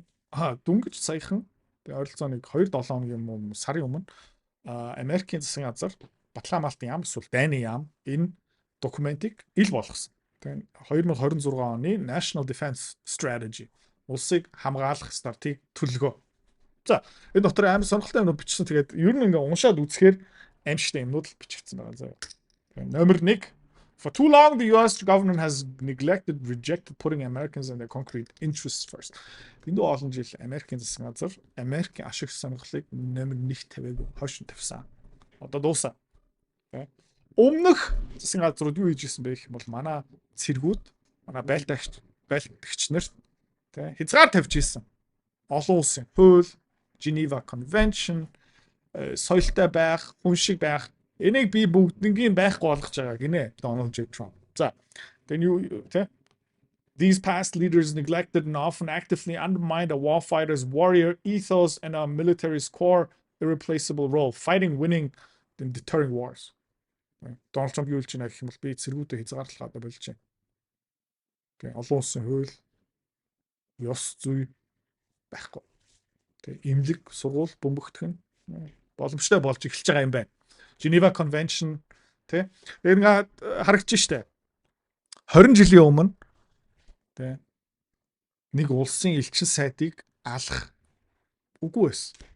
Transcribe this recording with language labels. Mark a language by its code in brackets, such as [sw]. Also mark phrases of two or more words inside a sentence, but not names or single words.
[mn] Дөнгөж саяхан ойролцоог 2-7 хоногийн өмнө сарын өмнө Америкийн засгийн газар Батламалтын яам эсвэл Дайны яам энэ документыг ил болгосон. Тэ 2026 оны National Defense Strategy улсыг хамгаалах стратеги төлөвлөгөө. За энэ дотор амар сонирхолтой юмнууд бичсэн. Тэгээд ер нь ингээ уншаад үзэхээр аимшигтай юмнууд л бичигдсэн байгаа заа. [en] Номер 1 For too long, the US government has rejected putting Americans and their concrete interests first. [mn] Энд олон жил Америкийн засгийн газар Америкийн ашиг сонирхлыг номер 1 тавиаг хойш тавьсан. Одоо дуусаа. Өмнөх засгийн газрууд юу хийж ирсэн бэ гэх юм бол манай цэргүүд, манай байлдагч нар хязгаар тавьж ирсэн. Олон улсын хууль, Geneva Convention, соёлтой байх, хүн шиг байх энийг би бүгднийг байхгүй болгож байгаа гинэ Donald J. Trump. [en] За then these past leaders neglected and often actively undermined a warfighter's warrior ethos and a military's core irreplaceable role, fighting, winning, and deterring wars. [mn] Donald Trump юу хэлж байна гэх юм бол би цэргүүдэд хязгаарлалгаа болж байна. Тэгээ олон улсын хууль, ёс зүй байхгүй. Тэгээ имлэг, сургууль бөмбөгдөх нь боломжтой болж эхэлж байгаа юм байна. Geneva Convention тий. Тэгээд ингээ харагдаж штэ. 20 жилийн өмнө тий нэг улсын элчин сайдыг алах үгүй байсан.